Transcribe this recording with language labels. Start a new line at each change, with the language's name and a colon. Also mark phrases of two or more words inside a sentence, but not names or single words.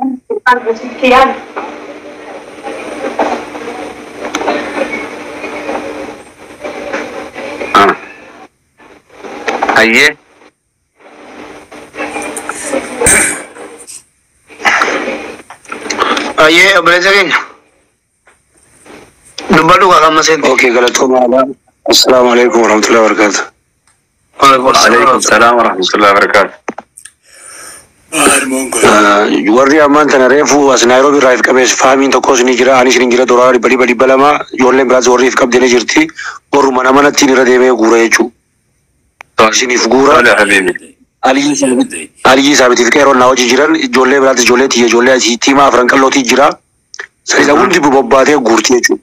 Oromo: Aye. Aye, obboleessa keenya. Dubbadhu kaa amma seente. Okay, galatooma.
Arabic: السلام عليكم ورحمة الله وبركاته. وعليكم السلام ورحمة الله وبركاته.
Oromo: Warri ammaan tana reefu as Nairobi irraa if qabees faamiin tokkos ni jira anis ni jira doolaara 200 ijoolleen biraas warri if qabdee ni jirti warruma namanattiin irra deemee guura jechuudha. Isiniif guura Aliyyi Saabitiif qeeroon na hojii jiran ijoollee biraatti ijoollee tiyya ijoollee asii tiimaa afran qallootii jira isa hundi bobbaatee guurti jechuudha.